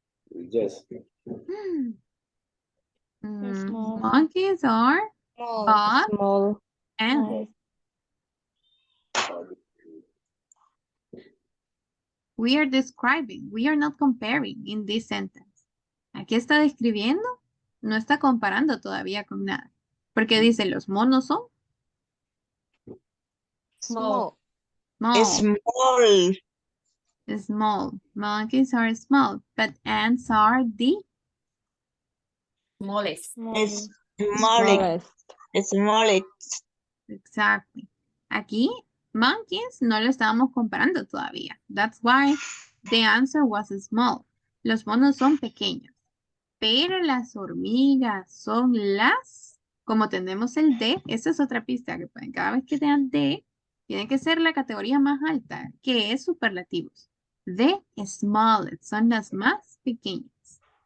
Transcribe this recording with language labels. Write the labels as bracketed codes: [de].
[en] Yes. Monkeys are but Small. and we are describing, we are not comparing in this sentence. [es] Aquí está describiendo, no está comparando todavía con nada. Porque dice, los monos son [en] Small. small. Small. Monkeys are small, but ants are the Smallest. Smallest. Exactly. [es] Aquí, monkeys no lo estábamos comparando todavía. [en] That's why the answer was small. [es] Los monos son pequeños. Pero las hormigas son las, como tenemos el D, esa es otra pista que pueden, cada vez que tengan D, tiene que ser la categoría más alta, que es superlativos. [en] The smallest, [es] son las más pequeñas.